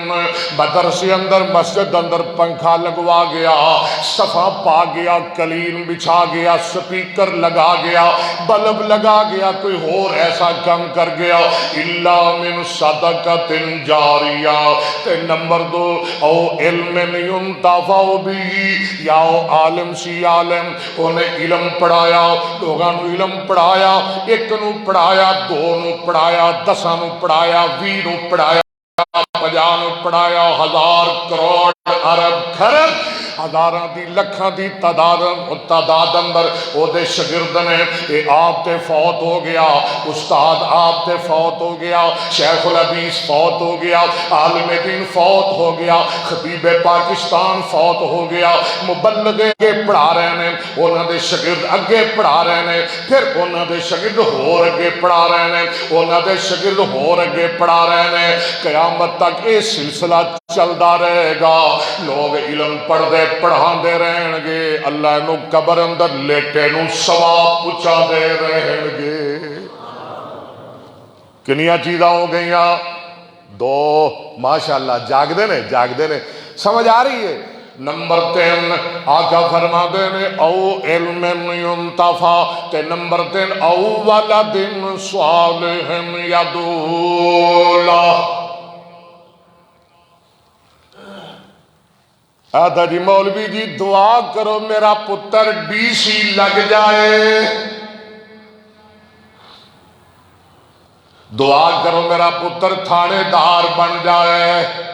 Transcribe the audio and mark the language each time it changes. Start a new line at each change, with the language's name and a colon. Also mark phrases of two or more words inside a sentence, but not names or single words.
Punjabi: مدرسے اندر مسجد اندر پنکھا لگوا گیا صفا پا گیا قلین بچھا گیا سپیکر لگا گیا بلب لگا گیا کوئی اور ایسا کم کر گیا اللہ
Arabic: من صدقۃ جاریہ
Punjabi: تے نمبر 2
Arabic: او علم ينتفع
Punjabi: بھی یا او عالم سی عالم انہیں علم پڑھایا لوگاں نو علم پڑھایا 1 نو پڑھایا 2 نو پڑھایا 10 نو پڑھایا 20 نو پڑھایا 50 نو پڑھایا 1000 کروڑ ارب خرب ہزاراں دی لکھاں دی تعداد اندر او دے شاگرد نے اے آپ تے فوت ہو گیا استاد آپ تے فوت ہو گیا شیخ الحدیث فوت ہو گیا عالم دین فوت ہو گیا خطیب پاکستان فوت ہو گیا مبلغ اگے پڑھا رہے ہیں انہاں دے شاگرد اگے پڑھا رہے ہیں پھر انہاں دے شاگرد ہور اگے پڑھا رہے ہیں انہاں دے شاگرد ہور اگے پڑھا رہے ہیں قیامت تک یہ سلسلہ چلدا رہے گا لوگ علم پڑھ دے پڑھا دے رہن گے اللہ نو قبر اندر لیٹے نو ثواب پچا دے رہن گے کنیا چیزاں ہو گئیاں 2 ماشاءاللہ جاگ دے نے سمجھ آ رہی ہے نمبر 3 آقا فرما دے نے
Arabic: او علم ينتفع
Punjabi: تے نمبر 3
Arabic: او ولد صالح يدعو له
Punjabi: آدھا جی مولوی جی دعا کرو میرا پتر DC لگ جائے دعا کرو میرا پتر تھانے دار بن جائے